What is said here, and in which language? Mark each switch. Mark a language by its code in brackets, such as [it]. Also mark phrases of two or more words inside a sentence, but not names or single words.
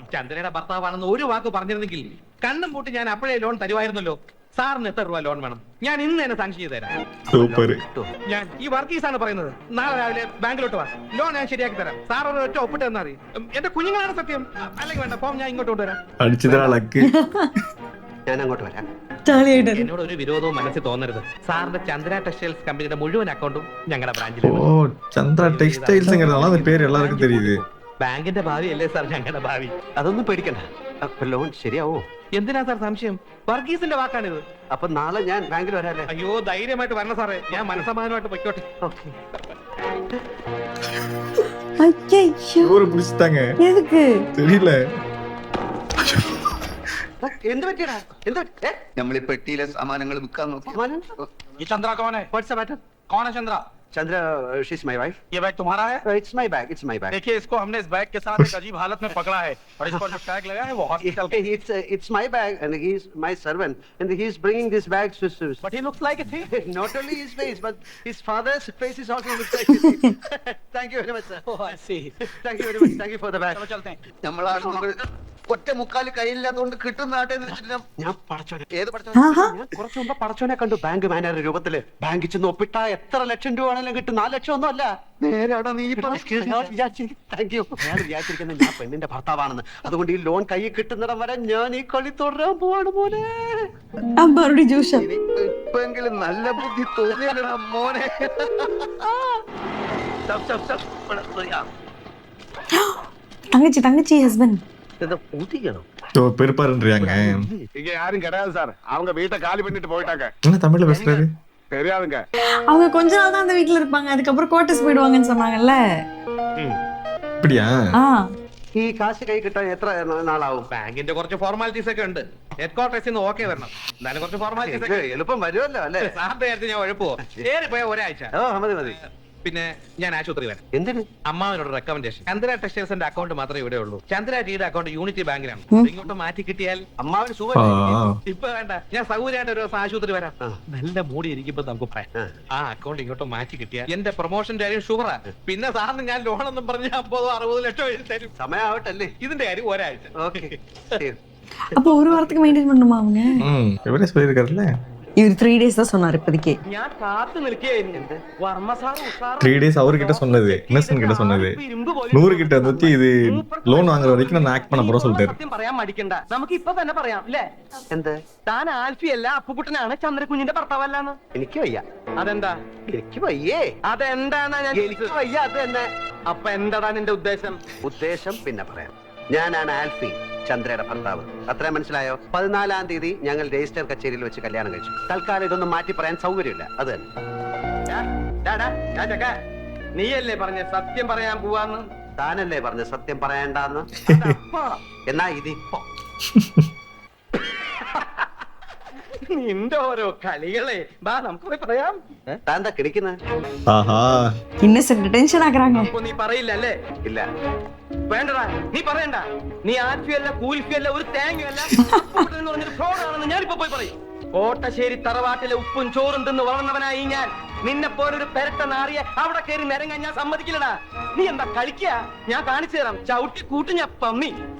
[ml] ചന്ദ്രയുടെ ഭർത്താവാണെന്ന് ഒരു വാക്ക് പറഞ്ഞിരുന്നെങ്കിൽ കണ്ണും പൂട്ടി ഞാൻ അപ്പോഴേ ലോൺ തരുമായിരുന്നല്ലോ. സാറിന് എത്ര രൂപ ലോൺ വേണം? ഞാൻ ഇന്ന് തന്നെ സാങ്ഷൻ ചെയ്ത് തരാം. [ta] சூப்பர். [ml] ഞാൻ ഈ വർക്കീസാണ് പറയുന്നത്. നാളെ രാവിലെ ബാങ്കിലോട്ട് വാ, ലോൺ ഞാൻ ശരിയാക്കി തരാം. സാർ ഒരു ഒറ്റ ഒപ്പിട്ട് തന്നാ മതി. എന്റെ കുഞ്ഞുങ്ങളാണ് സത്യം. അല്ലെങ്കിൽ വേണ്ട, ഫോം ഞാൻ ഇങ്ങോട്ട് കൊണ്ടുവരാം. [ta] அடிச்சதா லக்கு. [ml] ഞാൻ അങ്ങോട്ട് വരാം. ചാളിയായിട്ട് എന്നോട് ഒരു വിരോധവും മനസ്സിൽ തോന്നരുത്. സാറിന്റെ ചന്ദ്ര ടെക്സ്റ്റൈൽസ് കമ്പനിയുടെ മുഴുവൻ അക്കൗണ്ടും ഞങ്ങളുടെ ബ്രാഞ്ചിൽ. [ta] ஓ சந்திரா டெக்ஸ்டைல்ஸ்ங்கறதால அந்த பேர் எல்லாருக்கும் தெரியுது. [ml] ബാങ്കിന്റെ ഭാവി അല്ലേ സാർ ഞങ്ങളുടെ ഭാവി. അതൊന്നും പേടിക്കണ്ട. അപ്പൊ ലോൺ ശരിയാവോ? എന്തിനാ സാർ സംശയം? വർഗീസിന്റെ വാക്കാണിത്. അപ്പൊ നാളെ ഞാൻ ബാങ്കിൽ വരാല്ലേ? അയ്യോ ധൈര്യമായിട്ട് വരണം സാറേ, ഞാൻ മനസ്സമാധാനമായിട്ട് പൊയ്ക്കോട്ടെ. അയ്യോ [ta] இவரை பிடிச்சிட்டாங்க. എതുക്ക് தெரியல. [ml] എന്ത് പറ്റിയടാ? എന്ത് പറ്റി? നമ്മൾ ഈ പെട്ടിയിലെ സാമാനങ്ങൾ വിൽക്കാൻ നോക്കി. ഈ ചന്ദ്ര കോനെ? [en] What's the matter? [ml] കോനെ ചന്ദ്ര? [en] Chandra, she's my wife. [hi] ये बैग तुम्हारा है? [en] It's my bag. It's my bag. [hi] देखिए, इसको हमने इस बैग के साथ एक अजीब हालत में पकड़ा है और इसको जो टैग लगा है वो हॉस्पिटल का. [en] It's my bag, and he's my servant, and he's bringing this bag to. But he looks like a thief. Not only his face, but his father's face is also looks like a thief. Thank you very much, sir. Oh, I see. Thank you very much. Thank you for the bag. [hi] चलो चलते हैं. [ml] നമ്മളാണ് ഒറ്റ മുക്കാല് കയ്യില്ലാത്തതുകൊണ്ട് കിട്ടുന്ന നാട്ടെ ഞാൻ പടച്ചോനെ. ഏത് ആഹാ. ഞാൻ കുറച്ച് മുമ്പ് പടച്ചോനെ കണ്ടു ബാങ്ക് മാനേജർ രൂപത്തില്. ബാങ്കിൽ ചെന്ന് ഒപ്പിട്ട എത്ര ലക്ഷം രൂപ ആണെങ്കിലും കിട്ടും. 4 ലക്ഷം ഒന്നും അല്ല. നേരാടാ നീ താങ്ക് യു. ഞാൻ വിചാരിച്ചിരിക്കുന്നത് ഞാൻ പെണ്ണിന്റെ ഭർത്താവാണെന്ന്. അതുകൊണ്ട് ഈ ലോൺ കൈ കിട്ടുന്നിടം വരെ ഞാൻ ഈ കളി തുടരാൻ പോവാണ് മോനെ. അമ്പാറുടെ ജൂഷം ഇപ്പെങ്കിലും നല്ല ബുദ്ധി തോന്നിയല്ലടാ മോനെ. തങ്കച്ചി ഹസ്ബൻഡ് ഊതിക്കണോ? [ta] ஓ பெருப்பாருன்றியாங்க. இங்க யாரும் கிடையாது சார். அவங்க வீட்டை காலி பண்ணிட்டு போயிட்டாங்க. என்ன தமிழ்ல பேசுறாரு? தெரியாதுங்க. அவங்க கொஞ்ச நாள் தான் அந்த வீட்டுல இருப்பாங்க, அதுக்கப்புறம் கோட்டஸ் போயிடுவாங்கன்னு சொன்னாங்கல்ல. அப்படியா? [ml] ആ ഈ കാശ് കൈ കിട്ടാൻ എത്ര നാളാവും? ബാങ്കിന്റെ കുറച്ച് ഫോർമാലിറ്റീസ് ഒക്കെ ഉണ്ട്. ഹെഡ് ക്വാർട്ടേഴ്സിൽ നിന്ന് ഓക്കെ വരണം. എന്നാലും കുറച്ച് ഫോർമാലിറ്റീസ് ഒക്കെ എളുപ്പം വരുമല്ലോ അല്ലേ? സാറിന്റെ കാര്യത്തിൽ ഞാൻ ഉഴപ്പോ പോയ ഒരാഴ്ച. മതി മതി. പിന്നെ ഞാൻ ആശുപത്രി വരാം. എന്തിന്? അമ്മാവനോട് റെക്കമെൻഡേഷൻ. ചന്ദ്ര ടെക്സ്റ്റൈൽസിന്റെ അക്കൗണ്ട് മാത്രമേ ഇവിടെ ഉള്ളൂ. ചന്ദ്ര ടീയുടെ അക്കൗണ്ട് യൂണിറ്റി ബാങ്കിലാണ്. ഇങ്ങോട്ട് മാറ്റി കിട്ടിയാൽ അമ്മാവന് ആ, സുഖം. ഇപ്പൊ വേണ്ട, ഞാൻ സൗകര്യമായിട്ട് ഒരു ദിവസം ആശുപത്രി വരാം. ആ. നല്ല മൂടി ഇരിക്കുമ്പോ നമുക്ക് പറയാം. ആ അക്കൗണ്ട് ഇങ്ങോട്ട് മാറ്റി കിട്ടിയാൽ എന്റെ പ്രൊമോഷന്റെ കാര്യം ഷുവറാ. പിന്നെ സാറിന് ഞാൻ ലോണെന്നും പറഞ്ഞ് 50-60 ലക്ഷം എഴുതി തരും. സമയാവട്ടല്ലേ? ഇതിന്റെ കാര്യം ഒരാഴ്ച. ഓക്കെ. [ta] அப்போ ஒரு வாரத்துக்கு மெயின்டைன் பண்ணுமா அவங்க? இவரே சொல்லியிருக்காருல்ல. இவர் 3 days தான் சொன்னார் இப்போதைக்கு. [ml] ഞാൻ കാത്തു നിൽക്കുകയായിരുന്നു. വർമ്മ സാർ [ta] 3 days அவர்கிட்ட சொன்னது, இன்னசென்ட் கிட்ட சொன்னது. 100 கிட்ட வந்துச்சு இது லோன் வாங்குற வரைக்கும் நான் ஆக்ட் பண்ண போறேன் சொல்லிட்டாரு. [ml] സത്യം പറയാൻ മടിക്കണ്ട, നമുക്ക് ഇപ്പൊ തന്നെ പറയാം അല്ലേ? എന്ത്? താൻ ആൽഫി അല്ല അപ്പുകുട്ടനാണ് ചന്ദ്രകുഞ്ഞിന്റെ ഭർത്താവല്ലാന്ന്. എനിക്ക് വയ്യ. അതെന്താ? എനിക്ക് വയ്യേ. അതെന്താന്നാ ഞാൻ എനിക്ക് വയ്യ. അത് തന്നെ. അപ്പൊ എന്താടാ നിന്റെ ഉദ്ദേശം? ഉദ്ദേശം പിന്നെ പറയാം. ഞാനാണ് ആൽഫി, ചന്ദ്രയുടെ ഭർത്താവ്. അത്രയും മനസ്സിലായോ? 14-ാം തീയതി ഞങ്ങൾ രജിസ്റ്റർ കച്ചേരിയിൽ വെച്ച് കല്യാണം കഴിച്ചു. തൽക്കാലം ഇതൊന്നും മാറ്റി പറയാൻ സൗകര്യമില്ല. അത് തന്നെ. നീയല്ലേ പറഞ്ഞ സത്യം പറയാൻ പോവാന്ന്? താനല്ലേ പറഞ്ഞ സത്യം പറയണ്ടെന്ന്? എന്നാ ഇതിപ്പോ നിന്റെ ഓരോ കളികളെ ബാ നമുക്ക് പോയി പറയാം. താൻ എന്താ കിടക്കുന്നത്? ആഹാ [ta] இன்னசென்ட் டென்ஷன் ஆகுறாங்க. [ml] അപ്പൊ നീ പറയില്ല അല്ലേ? ഇല്ല. വേണ്ടടാ, നീ പറയണ്ട. നീ ആൽഫിയല്ല കൂൽഫിയല്ല ഒരു തേങ്ങയല്ല എന്ന് പറഞ്ഞൊരു ഫ്രോഡാണെന്ന് ഞാനിപ്പോ പോയി പറയും. കോട്ടശ്ശേരി തറവാട്ടിലെ ഉപ്പും ചോറും തിന്ന് വളർന്നവനായി ഞാൻ. നിന്നെ പോലൊരു പെരട്ട നാറിയെ അവിടെ കയറി നിരങ്ങാൻ ഞാൻ സമ്മതിക്കില്ലടാ. നീ എന്താ കളിക്കാ? ഞാൻ കാണിച്ചു തരാം. ചവിട്ടി കൂട്ടി ഞാൻ പന്നി.